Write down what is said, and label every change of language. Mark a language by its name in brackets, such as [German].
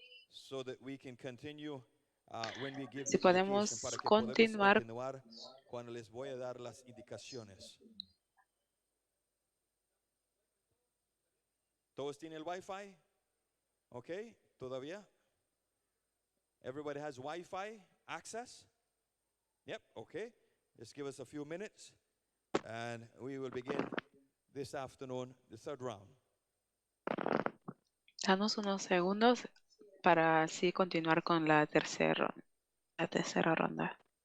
[English] So that we can continue when we give [Spanish] Si [English] the [Spanish] podemos [English] indication, [Spanish] para que podamos continuar. continuar cuando les voy a dar las indicaciones. ¿Todos tienen el Wi-Fi? ¿Ok? ¿Todavía? [English] Everybody has Wi-Fi access? Yep, okay. Just give us a few minutes and we will begin this afternoon, the third round. [Spanish] Danos unos segundos para así continuar con la tercera ronda.